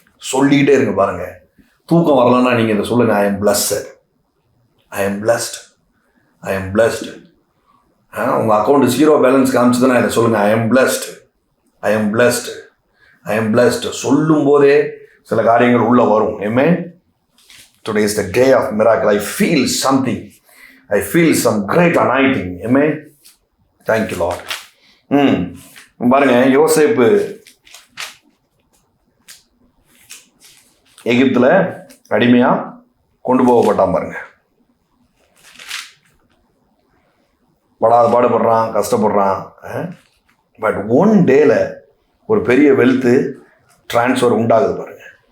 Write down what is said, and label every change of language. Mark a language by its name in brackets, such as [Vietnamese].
[Tamil] சொல்லிக்கிட்டே இருங்க பாருங்க. தூக்கம் வரலன்னா நீங்க இதை சொல்லுங்க, [English] I am blessed, I am blessed, I am blessed. [Tamil] உங்க அக்கௌண்ட் 0 பேலன்ஸ் காமிச்சதுன்னா இதை சொல்லுங்க, [English] I am blessed, I am blessed, I am blessed. [Tamil] சொல்லும் போதே சில காரியங்கள் உள்ள வரும். [English] Amen. Today is the day of miracle. I feel something. I feel some great anointing. Amen. Thank you Lord. [Tamil] பாருங்க, யோசேப்பு எகிப்துல அடிமையா கொண்டு போகப்பட்டான் பாருங்க. படாத பாடுபடுறான், கஷ்டப்படுறான். பட் ஒன் டேல ஒரு பெரிய வெல்த் டிரான்ஸ்ஃபர் உண்டாகுது பாருங்க.